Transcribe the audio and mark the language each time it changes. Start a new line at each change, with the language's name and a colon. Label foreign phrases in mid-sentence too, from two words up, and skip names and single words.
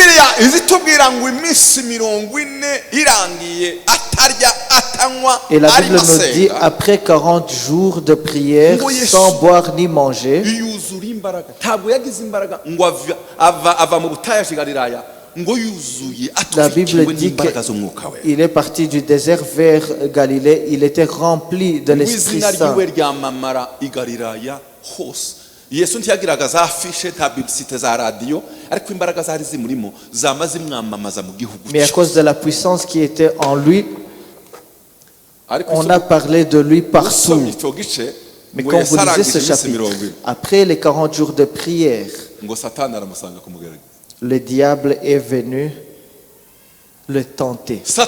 French: Et la Bible nous dit, après 40 jours de prière, sans boire ni manger, la Bible dit qu'il est parti du désert vers Galilée, il était rempli de l'Esprit Saint.
Kinyarwanda: Yesu ntiyagiraga za afishe nta publicité za radio ariko imbaraga zari zimurimo zamaze imwamamaza mu gihugu.
French: Mais à cause de la puissance qui était en lui, on a parlé de lui partout. Mais quand vous lisez ce chapitre, après les 40 jours de prière, le diable est venu le tenter.